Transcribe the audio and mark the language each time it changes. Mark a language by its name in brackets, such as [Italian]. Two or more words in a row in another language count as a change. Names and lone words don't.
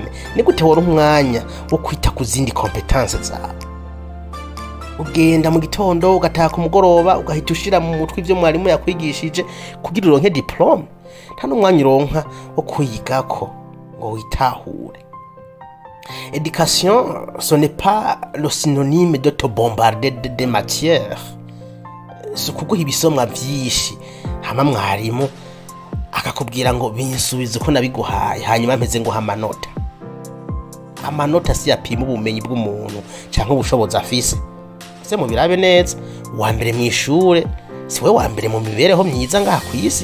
[Rundi] Ni gute wora umwanya wo kwita ku zindi competence zawe? Ugenda mu gitondo ugataha ku mugoroba ugahita ushira mu mutwe ivyo mwarimu yakwigishije kugira uronke diplome. Nta n'umwanya uronka wo kuyigako ngo witahure. [French] Éducation, ce n'est pas le synonyme de te bombarder de matière. [Rundi] Si kuguha ibisomwa vyinshi hama mwarimu akakubwira ngo binsubize ko nabiguhaye hanyuma mpeze ngo amanota. Amanota si yapima ubumenyi bw'umuntu canke ubushobozi afise. Se mu birabe neza wa mbere mu ishure si we wa mbere mu mibereho myiza ngaha ku isi.